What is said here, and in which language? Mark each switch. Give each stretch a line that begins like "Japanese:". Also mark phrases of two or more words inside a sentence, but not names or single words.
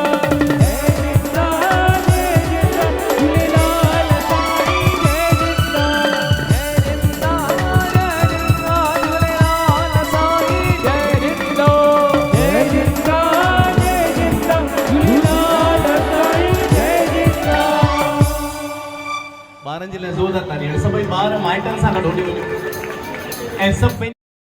Sindhi: जय जिंदा झूलेलाल साईं जय जिंदा। जय जिंदा झूलेलाल साईं जय जिंदा। जय जिंदा झूलेलाल साईं जय जिंदा। ॿारनि जे लाइ ज़ोरदार ताली। सभई ॿार माइटनि सां गॾु ऐं सभु